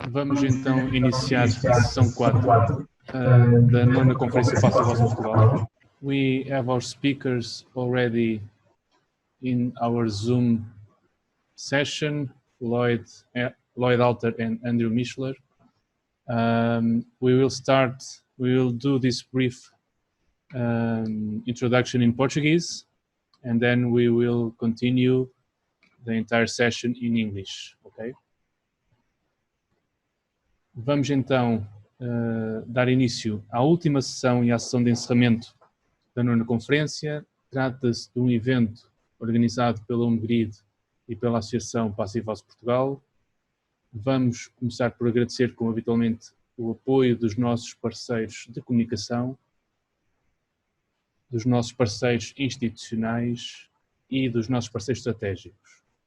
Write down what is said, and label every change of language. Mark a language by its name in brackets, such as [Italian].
[Portuguese] Vamos então iniciar a sessão 4 da nona Conferência Passivhaus Portugal. [English] We have our speakers already in our Zoom session, Llyod Alter and Andrew Michler. We will do this brief introduction in Portuguese, and then we will continue the entire session in English, okay? [Portuguese] Vamos então dar início à última sessão e à sessão de encerramento da nona conferência. Trata-se de um evento organizado pela Embodied e pela Associação Passivhaus Portugal. Vamos começar por agradecer, como habitualmente, o apoio dos nossos parceiros de comunicação, dos nossos parceiros institucionais e dos nossos parceiros estratégicos.